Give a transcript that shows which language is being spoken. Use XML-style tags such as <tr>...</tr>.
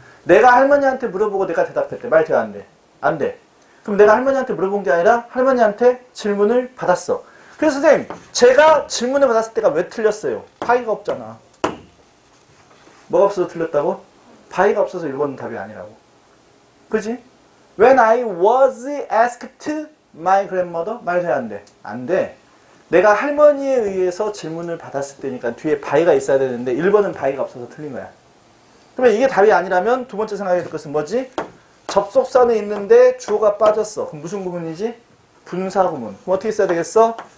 <ko>내가 할머니한테 물어보고 내가 대답했대. 말 돼? 안 돼? 안 돼. 그럼 내가 할머니한테 물어본 게 아니라 할머니한테 질문을 받았어. 그래서 선생님, 제가 질문을 받았을 때가 왜 틀렸어요? 파이가 없잖아. 뭐가 없어서 틀렸다고? 파이가 없어서 1번은 답이 아니라고. 그지?</ko> <en>When I was asked my grandmother?</en> <ko>말 돼? 안 돼? 안 돼. 내가 할머니에 의해서 질문을 받았을 때니까 뒤에 바이가 있어야 되는데 1번은 바이가 없어서 틀린 거야. 그러면 이게 답이 아니라면 두 번째 생각해야 될 것은 뭐지? 접속사는 있는데 주어가 빠졌어. 그럼 무슨 구문이지? 분사구문. 그럼 어떻게 써야 되겠어?</ko>